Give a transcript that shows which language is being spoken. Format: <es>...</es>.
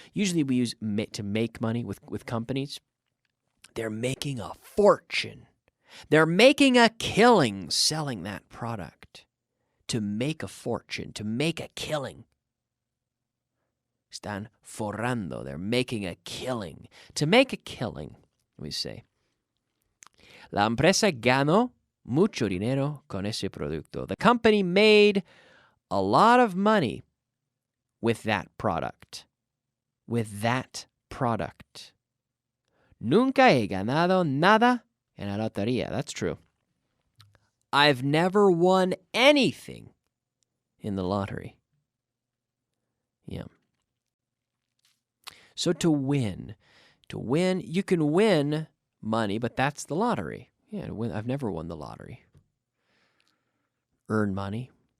<en>Usually we use to make money with companies. They're making a fortune. They're making a killing selling that product. To make a fortune, to make a killing.</en> <es>Están forrando,</es> <en>they're making a killing. To make a killing, we say.</en> <es>La empresa ganó mucho dinero con ese producto.</es> <en>The company made a lot of money with that product. With that product.</en> <es>Nunca he ganado nada en la lotería.</es> <en>That's true. I've never won anything in the lottery. Yeah. So to win, you can win money, but that's the lottery. Yeah, I've never won the lottery. Earn money.</en>